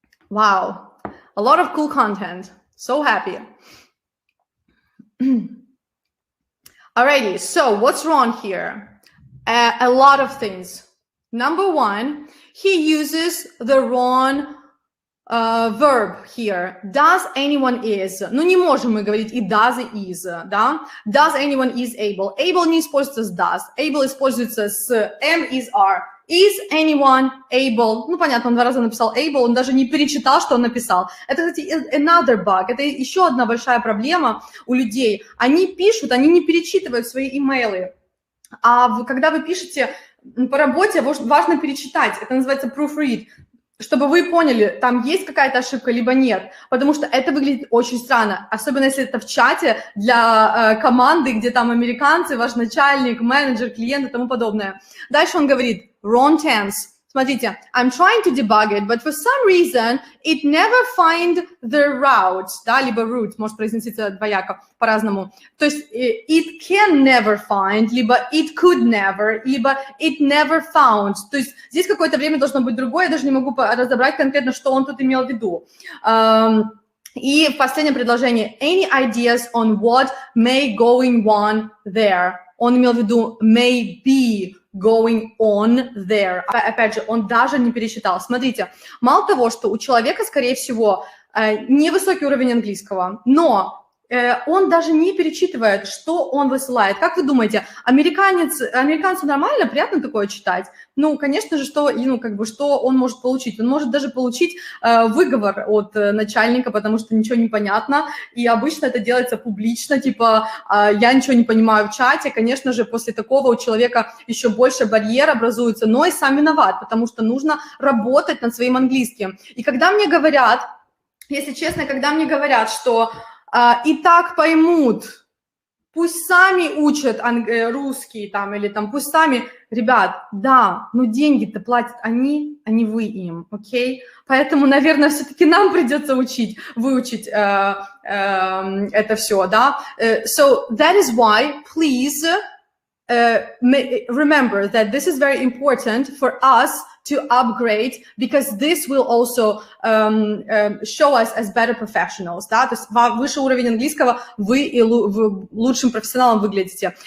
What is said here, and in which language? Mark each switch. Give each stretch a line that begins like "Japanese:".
English: Wow, a lot of cool content. So happy. Alrighty, so what's wrong here? A lot of things. Number one, he uses the wrong verb here. Does anyone is.
Russian: Ну, не можем мы говорить и does, и is, да?
English: Does anyone is able.
Russian: Able не используется с does. Able используется с am, is, are.
English: Is anyone able.
Russian: Ну, понятно, он 2 раза написал able, он даже не перечитал, что он написал. Это, кстати,
English: another bug.
Russian: Это еще одна большая проблема у людей. Они пишут, они не перечитывают свои имейлы. А когда вы пишете по работе, важно перечитать. Это называется proofread. Чтобы вы поняли, там есть какая-то ошибка, либо нет. Потому что это выглядит очень странно. Особенно, если это в чате для команды, где там американцы, ваш начальник, менеджер, клиент и тому подобное. Дальше он говорит wrong tense. Смотрите,
English: I'm trying to debug it, but for some reason it never find the route,
Russian: да, либо route, может произноситься двояко, по-разному. То есть
English: it can never find, либо it could never, либо it never found.
Russian: То есть здесь какое-то время должно быть другое, я даже не могу разобрать конкретно, что он тут имел в виду. И в последнем предложении,
English: any ideas on what may going on there?
Russian: Он имел в виду
English: may be going on there.
Russian: Опять же, он даже не пересчитал. Смотрите, мало того, что у человека, скорее всего, невысокий уровень английского, но он даже не перечитывает, что он высылает. Как вы думаете, американцу нормально, приятно такое читать? Ну, конечно же, что он может получить? Он может даже получить выговор от начальника, потому что ничего не понятно, и обычно это делается публично, типа, я ничего не понимаю в чате. Конечно же, после такого у человека еще больше барьер образуется, но и сам виноват, потому что нужно работать над своим английским. И когда мне говорят, если честно, когда мне говорят, что и так поймут, пусть сами учат русский там, или там, пусть сами, ребят, да, но деньги-то платят они, а не вы им, окей? Поэтому, наверное, все-таки нам придется выучить это все, да?
English: So that is why, please remember that this is very important for us to upgrade, because this will also show us as better professionals,
Russian: да, то есть выше уровень английского вы и лучшим профессионалом выглядите.